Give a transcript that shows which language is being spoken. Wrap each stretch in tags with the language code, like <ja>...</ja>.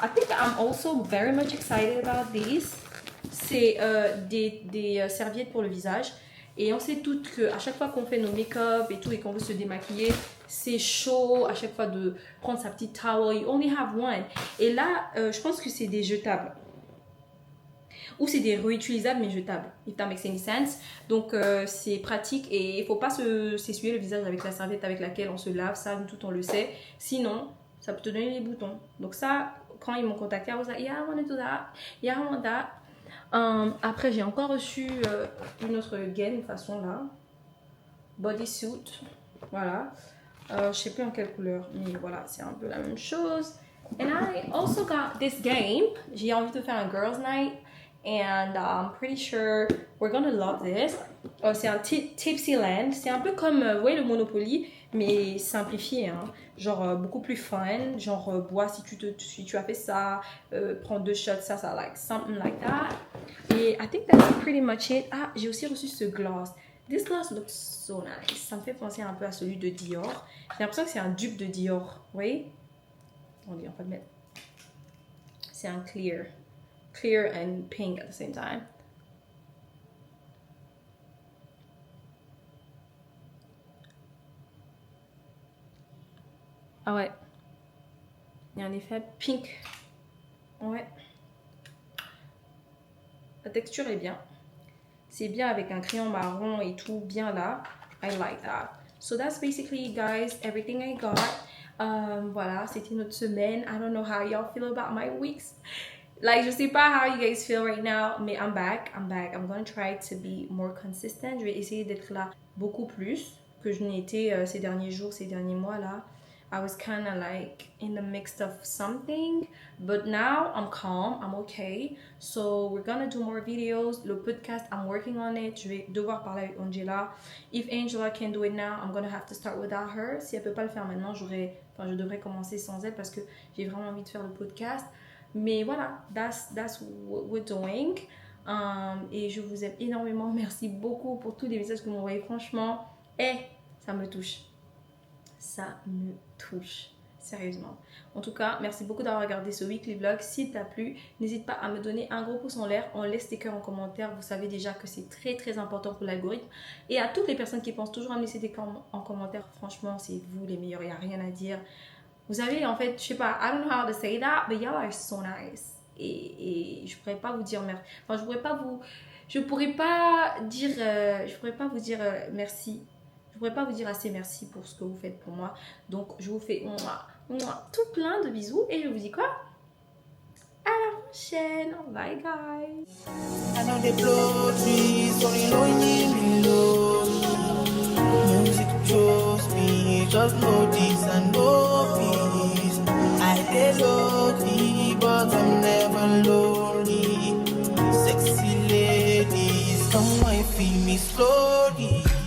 <en>I think I'm also very much excited about this.</en> <fr>C'est des serviettes pour le visage. Et on sait toutes qu'à chaque fois qu'on fait nos make-up et tout et qu'on veut se démaquiller, c'est chaud à chaque fois de prendre sa petite towel.</fr> <en>You only have one.</en> <fr>Et là, je pense que c'est des jetables. Ou c'est des réutilisables mais jetables.</fr> <en>If that makes any sense.</en> <fr>Donc c'est pratique et il ne faut pas s'essuyer le visage avec la serviette avec laquelle on se lave. Ça, nous tout on le sait. Sinon, ça peut te donner les boutons. Donc ça, quand ils m'ont contacté,</fr> <en>I was like, yeah, I want to do that. Yeah, I want that.</en> <fr>Après, j'ai encore reçu une autre gaine, façon là. Bodysuit. Voilà. Je sais plus en quelle couleur, mais voilà, c'est un peu la même chose.</fr> <en>And I also got this game.</en> <fr>J'ai envie de faire un girls night.</fr> <en>And I'm pretty sure we're gonna love this.</en> <fr>C'est un Tipsy Land. C'est un peu comme le Monopoly, mais simplifié. Hein. Genre beaucoup plus fun. Genre bois si tu as fait ça. Prends 2 shots, ça,</fr> <en>like something like that.</en> <fr>Et</fr> <en>I think that's pretty much it.</en> <fr>Ah, j'ai aussi reçu ce gloss.</fr> <en>This gloss looks so nice.</en> <fr>Ça me fait penser un peu à celui de Dior. J'ai l'impression que c'est un dupe de Dior. Oui? On va le mettre. C'est un</fr> <en>clear and pink at the same time.</en> <fr>Ah ouais. Il y a un effet pink. Ouais. La texture est bien. C'est bien avec un crayon marron et tout bien là.</fr> <en>I like that. So that's basically, guys, everything I got.</en> <fr>Voilà, c'était notre semaine.</fr> <en>I don't know how y'all feel about my weeks. Like,</en> <fr>je sais pas</fr> <en>how you guys feel right now,</en> <fr>mais</fr> <en>I'm back. I'm gonna try to be more consistent.</en> <fr>Je vais essayer d'être là beaucoup plus que je n'ai été ces derniers jours, ces derniers mois là.</fr> <en>I was kind of like in the midst of something, but now I'm calm, I'm okay. So we're gonna do more videos.</en> <fr>Le podcast,</fr> <en>I'm working on it.</en> <fr>Je vais devoir parler avec Angela.</fr> <en>If Angela can do it now, I'm gonna have to start without her.</en> <fr>Si elle peut pas le faire maintenant, je devrais commencer sans elle parce que j'ai vraiment envie de faire le podcast. Mais voilà,</fr> <en>that's what we're doing.</en> <fr>Et je vous aime énormément. Merci beaucoup pour tous les messages que vous m'envoyez. Franchement, ça me touche. Ça me touche. Sérieusement. En tout cas, merci beaucoup d'avoir regardé ce weekly vlog. S'il t'a plu, n'hésite pas à me donner un gros pouce en l'air. On laisse des cœurs en commentaire. Vous savez déjà que c'est très très important pour l'algorithme. Et à toutes les personnes qui pensent toujours à me laisser des cœurs en commentaire, franchement, c'est vous les meilleurs. Il n'y a rien à dire. Vous savez, en fait, je sais pas,</fr> <en>I don't know how to say that, but y'all are so nice.</en> <fr>Et je pourrais pas vous dire merci. Enfin, je pourrais pas vous dire merci. Je pourrais pas vous dire assez merci pour ce que vous faites pour moi. Donc, je vous fais Mouah, tout plein de bisous et je vous dis quoi? À la prochaine.</fr> <en>Bye guys. I know they blow trees, only lonely me lonely. Music chose me, just know this and know peace. I get lonely, but I'm never lonely. Sexy ladies, come and feel me slowly.</en>